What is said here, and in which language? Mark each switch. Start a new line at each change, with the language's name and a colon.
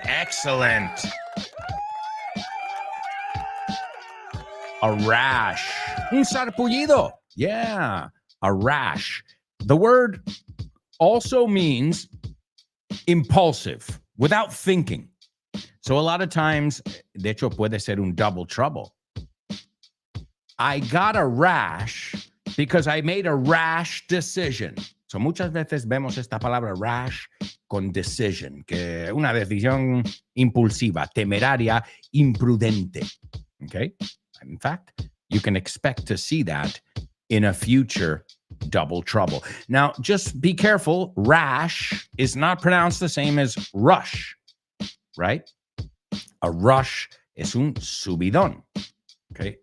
English: Excellent. A rash.
Spanish: Un sarpullido.
English: Yeah, a rash. The word also means impulsive, without thinking. So a lot of times,
Spanish: de hecho puede ser un
English: double trouble. I got a rash because I made a rash decision.
Spanish: So muchas veces vemos esta palabra rash con decision, que una decisión impulsiva, temeraria, imprudente.
English: Okay? In fact, you can expect to see that in a future double trouble. Now, just be careful. Rash is not pronounced the same as rush, right? A rush is
Spanish: un subidón,
English: okay?